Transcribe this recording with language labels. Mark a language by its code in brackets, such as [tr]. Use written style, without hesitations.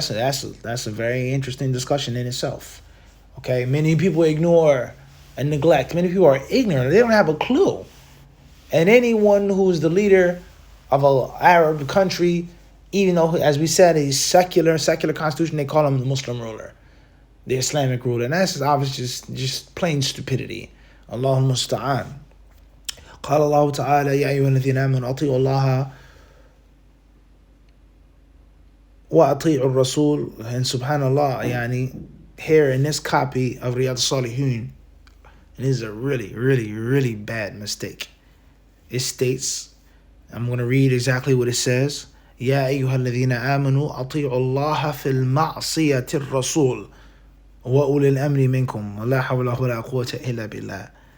[en] That's a very interesting discussion in itself. Okay, many people ignore and neglect. Many people are ignorant. They don't have a clue. And anyone who's the leader of an Arab country, even though, as we said, he's secular constitution, they call him the Muslim ruler, the Islamic ruler. And that's obviously just plain stupidity. Allahumma musta'an. [ar] قال الله تعالى يا أيها الذين آمنوا أطيعوا الله وأطيعوا الرسول. [en] And subhanallah, yani, here in this copy of Riyadh as-Saliheen, and this is a really, really, really bad mistake. It states, I'm going to read exactly what it says. [ar] يا أيها الذين آمنوا أطيعوا الله في المعصية الرسول وأولي الأمر منكم ولا حول ولا قوة إلا بالله.